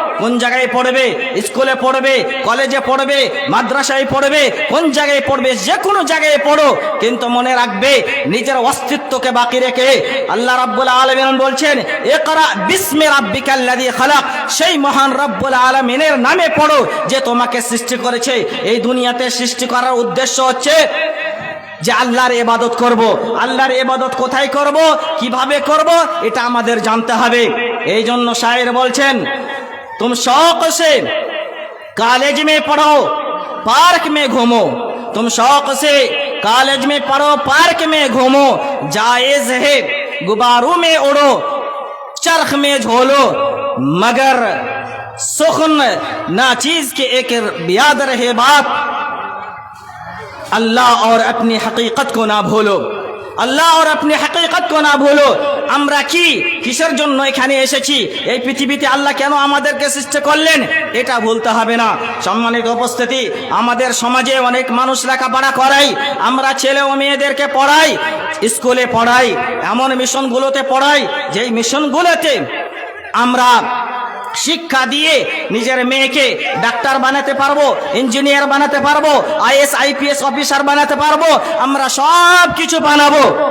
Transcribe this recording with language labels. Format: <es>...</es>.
<bn>কোন জায়গায় পড়বে, স্কুলে পড়বে, কলেজে পড়বে, মাদ্রাসায় পড়বে, কোন জায়গায় পড়বে, যে কোনো জায়গায় পড়ো, কিন্তু মনে রাখবে নিজের অস্তিত্বকে বাকি রেখে আল্লাহ রাব্বুল আলামিন বলছেন</bn> <ar>ইকরা বিসমি রাব্বিকাল্লাযী খালাক।</ar> <bn>সেই মহান রাব্বুল আলামিনের নামে পড়ো যে তোমাকে সৃষ্টি করেছে। এই দুনিয়াতে সৃষ্টি করার উদ্দেশ্য হচ্ছে যে আল্লাহর ইবাদত করব। আল্লাহর ইবাদত কোথায় করব, কিভাবে করব, এটা আমাদের জানতে হবে। এই জন্য শায়ের বলছেন,</bn> <hi>तुम शौक से कॉलेज में पढ़ो, पार्क में घूमो। तुम शौक से कॉलेज में पढ़ो, पार्क में घूमो, जायज है गुब्बारों में उड़ो, चरख में झोलो, मगर सुखन ना चीज के एक याद रहे बात, अल्लाह और अपनी हकीकत को ना भूलो। আল্লাহ আর আপনি হাকিকত কো না ভুলো।</hi> <bn>আমরা কিসের জন্য এখানে এসেছি, এই পৃথিবীতে আল্লাহ কেন আমাদেরকে সৃষ্টি করলেন, এটা ভুলতে হবে না। সম্মানিত উপস্থিতি, আমাদের সমাজে অনেক মানুষ লেখাপড়া করাই, আমরা ছেলে ও মেয়েদেরকে পড়াই, স্কুলে পড়াই, এমন মিশনগুলোতে পড়াই যেই মিশনগুলোতে আমরা শিক্ষা দিয়ে নিজের মেয়েকে ডাক্তার বানাতে পারবো, ইঞ্জিনিয়ার বানাতে পারবো, আইএস আইপিএস অফিসার বানাতে পারবো, আমরা সব কিছু বানাবো।</bn>